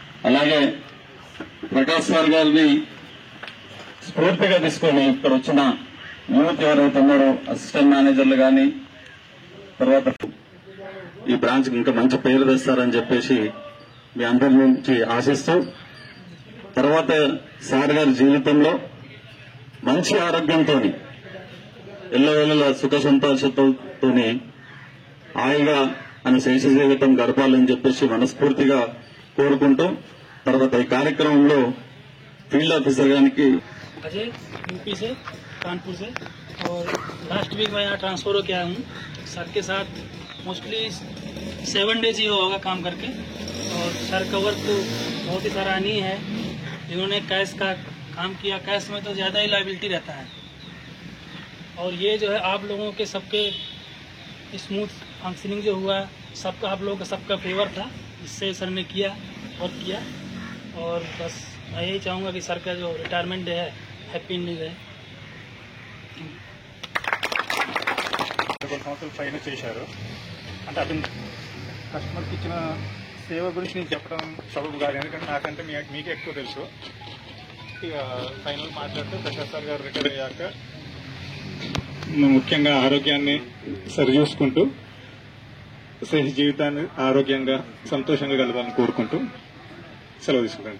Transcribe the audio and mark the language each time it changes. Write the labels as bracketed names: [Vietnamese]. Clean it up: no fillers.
[Telugu] అలాగే ప్రకాష్ సార్ గారిని స్ఫూర్తిగా తీసుకొని ఇక్కడ వచ్చిన యూత్ ఎవరైతే ఉన్నారో అసిస్టెంట్ మేనేజర్లు కానీ తర్వాత ఈ బ్రాంచ్ ఇంకా మంచి పేరు తెస్తారని చెప్పేసి మీ అందరి నుంచి ఆశిస్తూ, తర్వాత సార్ గారి జీవితంలో మంచి ఆరోగ్యంతో ఎల్లవేళలా సుఖ సంతోషంతో హాయిగా ఆయన శేష జీవితం గడపాలని చెప్పేసి మనస్ఫూర్తిగా కోరుకుంటూ, తర్వాత ఈ కార్యక్రమంలో [Hindi] फील्ड ऑफिसर की अजय यूपी से कानपुर से, और लास्ट वीक मैं यहाँ ट्रांसफर होकर आया हूँ सर के साथ। मोस्टली 7 डेज ही होगा काम करके, और सर का वर्क तो बहुत ही सराहनीय है। जिन्होंने कैश का काम किया, कैश में तो ज़्यादा ही लायबिलिटी रहता है, और ये जो है आप लोगों के सबके स्मूथ फंक्शनिंग जो हुआ सबका, आप लोगों का सबका फेवर था, इससे सर ने किया वर्क किया। और बस मैं यही चाहूँगा कि सर का जो रिटायरमेंट डे है हैप्पी न्यू है। [Telugu] సంవత్సరాలు పైన చేశారు అంటే అతను కస్టమర్కి ఇచ్చిన సేవ గురించి నేను చెప్పడం సబబు కాదు, ఎందుకంటే నాకంటే మీకు ఎక్కువ తెలుసు. ఇక ఫైనల్ మాట్లాడితే ప్రకాష్ సార్ గారు రిటైర్ అయ్యాక ముఖ్యంగా ఆరోగ్యాన్ని సరిచూసుకుంటూ సహజ జీవితాన్ని ఆరోగ్యంగా సంతోషంగా గడపాలని కోరుకుంటూ సెలవు తీసుకుంటాను.